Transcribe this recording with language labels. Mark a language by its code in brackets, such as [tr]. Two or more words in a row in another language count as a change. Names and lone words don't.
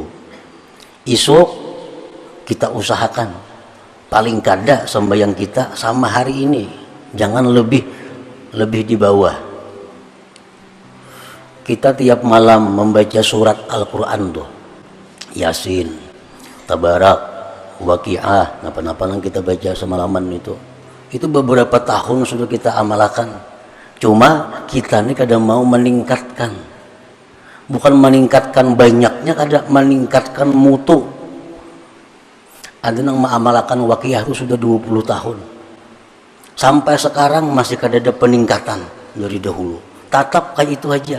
[id] Esok kita usahakan paling kada sembahyang kita sama hari ini, jangan lebih di bawah. Kita tiap malam membaca surat Al-Quran tuh, Yasin, Tabarak, Waqiah, apa-apa yang kita baca semalaman itu beberapa tahun sudah kita amalkan. Cuma kita ini kadang mau meningkatkan, bukan meningkatkan banyaknya, kadang meningkatkan mutu. Ada yang mengamalkan Waqiah itu sudah 20 tahun, sampai sekarang masih kada ada peningkatan dari dahulu, tetap kayak itu aja.